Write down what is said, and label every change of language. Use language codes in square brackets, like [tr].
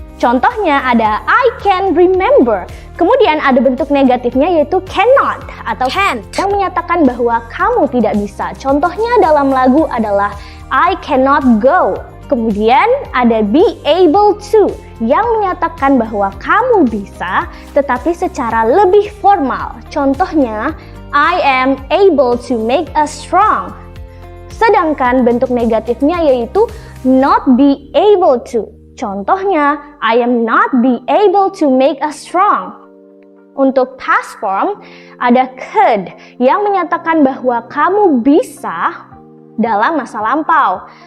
[id] Contohnya ada [en] I can remember. [id] Kemudian ada bentuk negatifnya yaitu cannot atau can't, yang menyatakan bahwa kamu tidak bisa. Contohnya dalam lagu adalah [en] I cannot go. [id] Kemudian ada be able to, yang menyatakan bahwa kamu bisa tetapi secara lebih formal. [en] Contohnya I am able to make us strong. [id] Sedangkan bentuk negatifnya yaitu not be able to. [en] Contohnya I am not be able to make us strong. [id] Untuk past form ada could, yang menyatakan bahwa kamu bisa dalam masa lampau.